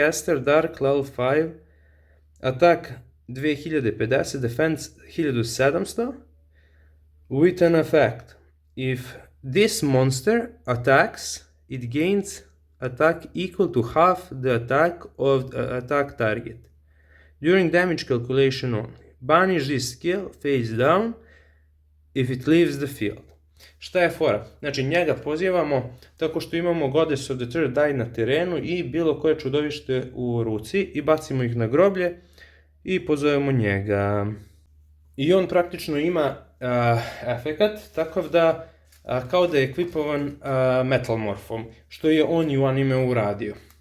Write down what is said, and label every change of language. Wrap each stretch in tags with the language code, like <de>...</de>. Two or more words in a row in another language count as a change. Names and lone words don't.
<en>Spellcaster Dark level 5. Attack 2050, defense 1700, with an effect. If this monster attacks, it gains attack equal to half the attack of the attack target. During damage calculation only. Banish this skill face down if it leaves the field.</en> <sr>Šta je fora? Znači njega pozivamo tako što imamo Goddess of the Third Eye na terenu i bilo koje čudovište u ruci i bacimo ih na groblje i pozovemo njega. I on praktično ima efekat takav da kao da je ekvipovan Metal Morphom, što je on i u anime uradio.</sr>